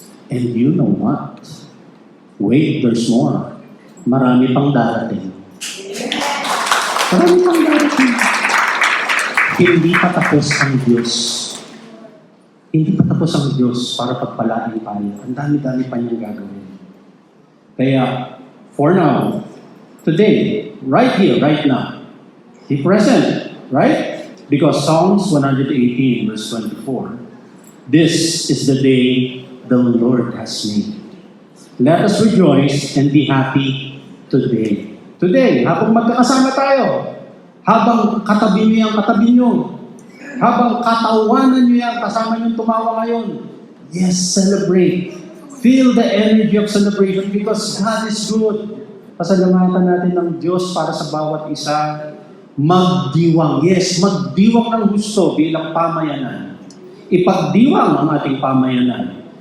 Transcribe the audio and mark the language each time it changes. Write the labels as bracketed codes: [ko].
[en] And you know what? Wait, there's more. [tl] Marami pang darating. Marami pang darating. Hindi pa tapos ang Diyos. Hindi pa tapos ang Diyos para pagpalain tayo. Ang dami-dami pa niyang gagawin. [en] Kaya, for now, today, right here, right now, be present, right? Because Psalms 118, verse 24, this is the day the Lord has made. Let us rejoice and be happy today. [tl] Today, habang magkakasama tayo, habang katabi niyo ang katabi niyo, habang katawanan niyo yan, kasama niyo tumawa ngayon, [en] yes, celebrate. Feel the energy of celebration because God is good. [tl] Pasalamatan natin ng Diyos para sa bawat isa. Magdiwang. Yes, magdiwang ng gusto bilang pamayanan. Ipagdiwang ang ating pamayanan.